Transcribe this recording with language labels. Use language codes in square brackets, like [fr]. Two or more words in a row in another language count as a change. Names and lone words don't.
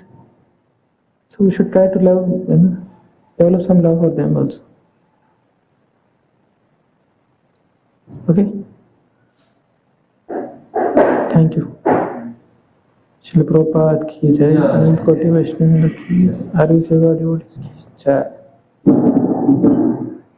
[en] So we should try to love, develop some love for them also. Okay? Thank you. [hi] श्रील प्रभुपाद की जय, अनन्त कोटि वैष्णव की, RVC VOICE की जय.